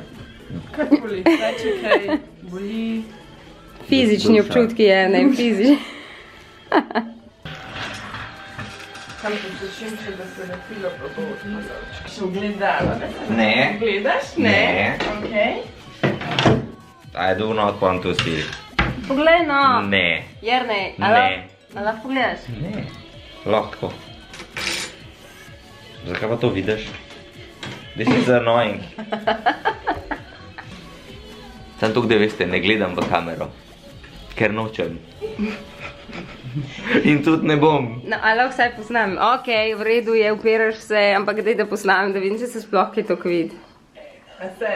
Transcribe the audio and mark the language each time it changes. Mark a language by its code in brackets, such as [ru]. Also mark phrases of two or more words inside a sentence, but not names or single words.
[sl] Kaj boli? Reči kaj boli? Fizični občutki, Jernej, fizični. Kam te počim še, da se lepilo pa bo še ogledala, ne? Ne. Gledaš? Ne. Okej. [en] I do not want to see. [sl] Poglej, no. Ne. Jernej, Ne. a lahko pogledaš? Ne. Lahko. Zakaj pa to vidiš? [en] This is annoying. [sl] Samo tukaj, da veste, ne gledam v kamero. Ker nočem. In tudi ne bom. No, a lahko vsaj posnam. Okej, v redu je, upiraš se, ampak daj da posnam, da vidim, če se sploh kaj tok vidi. A se?